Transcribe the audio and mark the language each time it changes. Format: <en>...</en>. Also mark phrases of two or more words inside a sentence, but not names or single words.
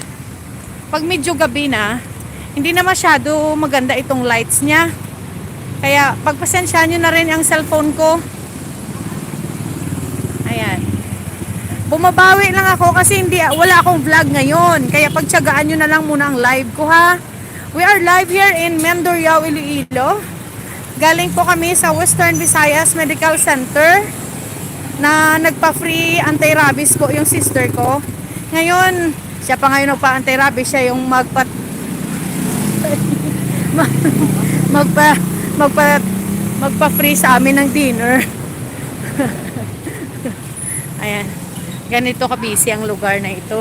<tl>Pag medyo gabi na, hindi na masyado maganda itong lights niya. Kaya pagpasensyahan nyo na rin ang cellphone ko. Ayan. Bumabawi lang ako kasi wala akong vlog ngayon. Kaya pagtsagaan nyo na lang muna ang live ko, ha.</tl> <en>We are live here in Mandurriao, Iloilo.</en> <tl>Galing po kami sa Western Visayas Medical Center na nagpa-free anti-rabies po yung sister ko. Ngayon, siya pa ngayon nagpa-anti-rabies, siya yung magpa magpa magpa-free sa amin ng dinner. Ayan. Ganito ka-busy ang lugar na ito.</tl>